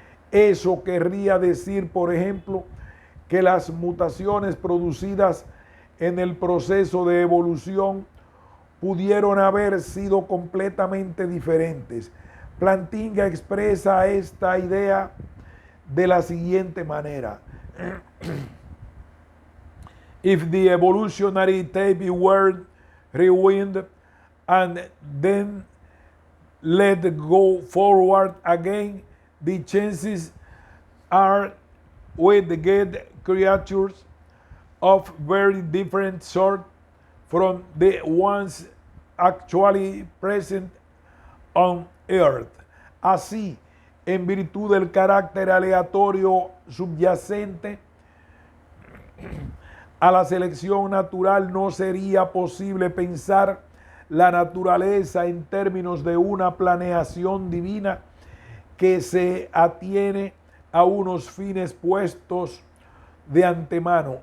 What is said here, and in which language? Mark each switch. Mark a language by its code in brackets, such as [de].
[es] Eso querría decir, por ejemplo, que las mutaciones producidas en el proceso de evolución pudieron haber sido completamente diferentes. Plantinga expresa esta idea de la siguiente manera. [en] If the evolutionary tape were rewind and then let go forward again, the chances are we get creatures of very different sort from the ones actually present on Earth. [es] Así, en virtud del carácter aleatorio subyacente a la selección natural, no sería posible pensar la naturaleza en términos de una planeación divina que se atiene a unos fines puestos de antemano.